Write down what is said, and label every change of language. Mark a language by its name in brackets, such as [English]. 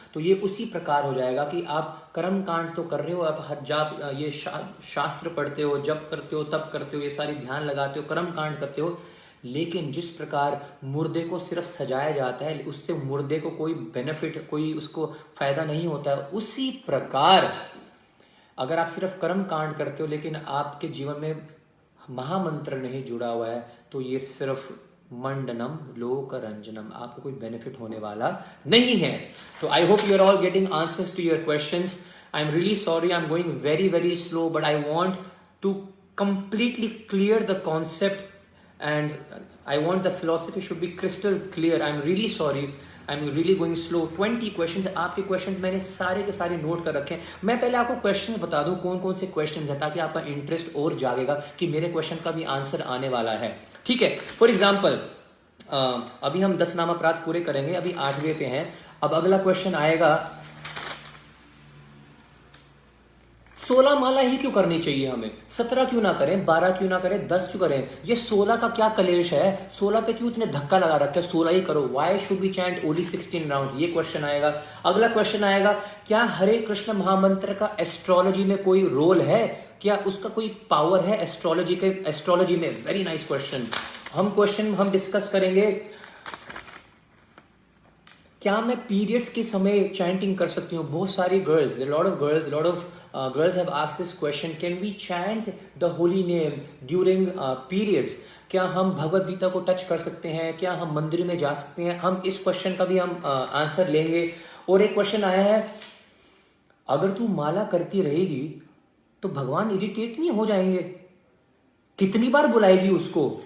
[Hindi] तो ये उसी प्रकार हो जाएगा कि आप कर्म कांड तो कर रहे हो, आप हर जाप ये शास्त्र पढ़ते हो, जप करते हो, तप करते हो, ये सारी ध्यान लगाते हो, कर्म कांड करते हो, लेकिन जिस प्रकार मुर्दे को सिर्फ सजाया जाता है, उससे मुर्दे को कोई बेनिफिट, कोई उसको फायदा नहीं होता है, उसी प्रकार अगर आप सिर्फ कर्म कांड करते हो लेकिन आपके जीवन में महामंत्र नहीं जुड़ा हुआ है, तो ये सिर्फ मंडनम लोकरंजनम, आपको कोई बेनिफिट होने वाला नहीं है। [English] तो I hope you are all getting answers to your questions. I am really sorry, I am going very very slow, but I want to completely clear the concept and I want the philosophy should be crystal clear. I'm really sorry, I'm really going slow. [Hindi] 20 questions, आपके questions मैंने सारे के सारे note कर रखे हैं। मैं पहले आपको questions बता दूं कौन कौन से questions हैं, ताकि आपका इंटरेस्ट और जागेगा कि मेरे question का भी आंसर आने वाला है। ठीक है, फॉर एग्जाम्पल अभी हम 10 नाम अपराध पूरे करेंगे, अभी 8वें पे हैं। अब अगला क्वेश्चन आएगा 16 माला ही क्यों करनी चाहिए हमें, 17 क्यों ना करें, 12 क्यों ना करें, 10 क्यों करें, ये 16 का क्या कलेश है, 16 पे क्यों इतने धक्का लगा रखा है, 16 ही करो, [English] why should we chant only 16 round, [Hindi] ये क्वेश्चन आएगा। अगला क्वेश्चन आएगा, क्या हरे कृष्ण महामंत्र का एस्ट्रोलॉजी में कोई रोल है, क्या उसका कोई पावर है एस्ट्रोलॉजी में। [English] Very nice question. [Hindi] हम डिस्कस करेंगे, क्या मैं पीरियड्स के समय चैंटिंग कर सकती हूँ। बहुत सारी girls, [English] Lot of girls have asked this question, can we chant the holy name during periods। [Hindi] क्या हम भगवत गीता को टच कर सकते हैं, क्या हम मंदिर में जा सकते हैं। हम इस क्वेश्चन का भी हम आंसर लेंगे। और एक क्वेश्चन आया है, अगर तू माला करती रहेगी तो भगवान इरिटेट नहीं हो जाएंगे, कितनी बार बुलाएगी उसको।